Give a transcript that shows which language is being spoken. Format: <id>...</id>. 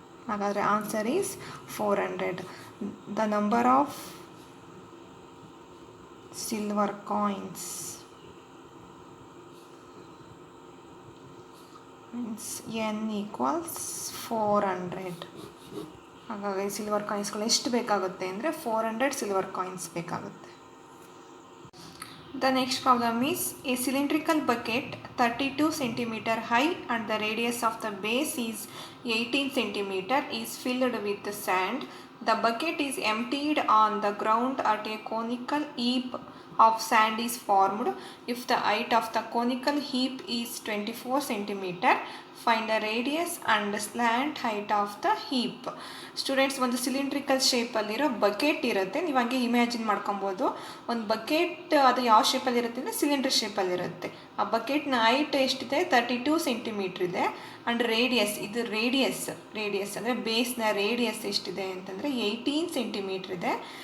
<kn>ಹಾಗಾದರೆ</kn> <en>Answer is 400. The number of silver coins means n equals 400.</en> <kn>ಹಾಗಾಗಿ silver ಕಾಯಿನ್ಸ್ಗಳು ಎಷ್ಟು ಬೇಕಾಗುತ್ತೆ ಅಂದರೆ 400 ಸಿಲ್ವರ್ ಕಾಯಿನ್ಸ್ ಬೇಕಾಗುತ್ತೆ.</kn> <en>The next problem is a cylindrical bucket 32 cm high and the radius of the base is 18 cm is filled with sand. The bucket is emptied on the ground at a conical heap of sand is formed. If the height of the conical heap is 24 cm, find the radius and slant height of the heap.</en> <kn>Students, ಒಂದು cylindrical ಶೇಪಲ್ಲಿರೋ bucket ಇರುತ್ತೆ. ನೀವು ಹಂಗೆ imagine ಮಾಡ್ಕೊಬೋದು. ಒಂದು bucket ಅದು ಯಾವ ಶೇಪಲ್ಲಿರುತ್ತೆ ಅಂದರೆ cylinder ಶೇಪಲ್ಲಿರುತ್ತೆ. ಆ ಬಕೆಟ್ನ ಹೈಟ್ ಎಷ್ಟಿದೆ? 32 ಸೆಂಟಿಮೀಟ್ರ್ ಇದೆ. ಆ್ಯಂಡ್ ರೇಡಿಯಸ್, ಇದು ರೇಡಿಯಸ್ ಅಂದರೆ ಬೇಸ್ನ ರೇಡಿಯಸ್ ಎಷ್ಟಿದೆ ಅಂತಂದರೆ 18 ಸೆಂಟಿಮೀಟ್ರ್ ಇದೆ.</kn>